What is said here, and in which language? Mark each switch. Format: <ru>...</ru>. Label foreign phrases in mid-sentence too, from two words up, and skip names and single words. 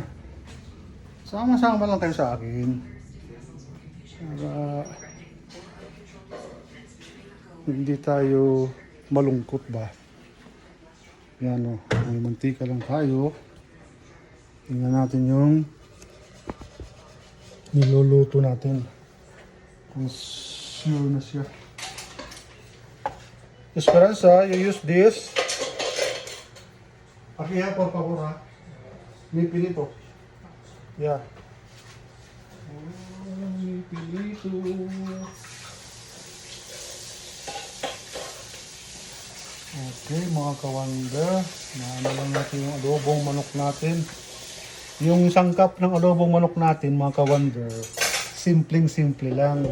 <tl>Sama-sama lang kayo sa akin. Para hindi tayo malungkot ba. Yan o. May mantika lang tayo. Tingnan natin yung niluluto natin. Kung sure na siya. Esperanza,</tl> <en>you use this.</en> <es>Aquí ya, por favor, ha. Mi pinito. Yeah. Mi pinito.</es> <tl>Okay, mga kawanda. Naano lang natin yung adobong manok natin. Yung sangkap ng adobong manok natin, mga kawanda, simpleng-simple lang.</tl>